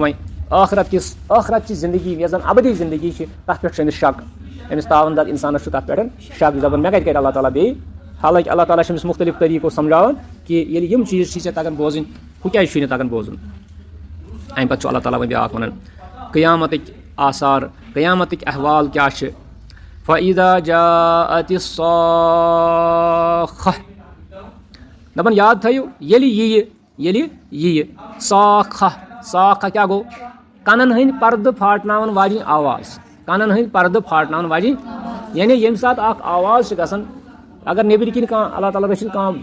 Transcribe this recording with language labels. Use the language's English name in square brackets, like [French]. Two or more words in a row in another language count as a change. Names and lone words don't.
[Kashmiri] وۄنۍ ٲخرت چہِ زندگی یۄس زن ابدی زندگی چھِ تَتھ پٮ۪ٹھ چھُ أمِس شک أمِس تاوَندار اِنسانَس چھُ تَتھ پٮ۪ٹھ شک دَپان مےٚ کَتہِ کرِ اللہ تعالیٰ بیٚیہِ حالانکہِ اللہ تعالیٰ چھُ أمِس مُختٔلِف طریٖقو سمجھاوان کہِ ییٚلہِ یِم چیٖز چھِ ژےٚ تگان بوزٕنۍ ہُہ کیازِ چھُے نہٕ تگان بوزُن اَمہِ پتہٕ چھُ اللہ تعالیٰ وۄنۍ بیٛاکھ وَنان قیامتٕکۍ آثار قیامتٕکۍ احوال کیٛاہ چھِ [Arabic] فَإِذَا جَاءَتِ الصَّاخَّةُ [Kashmiri] دَپان یاد تھٲیِو ییٚلہِ یِیہِ صاخہ کیٛاہ گوٚو کَنن ہٕنٛدۍ پردٕ پھاٹناوان واجیٚنۍ آواز کَنن ہٕنٛدۍ پردٕ پھاٹناوان واجیٚنۍ یعنی ییٚمہِ ساتہٕ اکھ آواز چھِ گژھان اگر نیٚبرۍ کِنۍ کانٛہہ اللہ تعالیٰ رٔچھِنۍ کانٛہہ